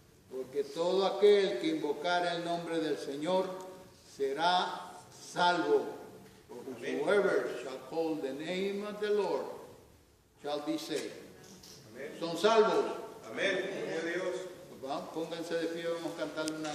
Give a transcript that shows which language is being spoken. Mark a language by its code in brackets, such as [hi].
[es] Porque todo aquel que invocar el nombre del Señor será salvo. [en] For whosoever shall call the name of the Lord shall be saved. [es] Amén. Son salvos. Amén, gloria a Dios. Pues vamos, pónganse de pie, vamos a cantarle una alabanza.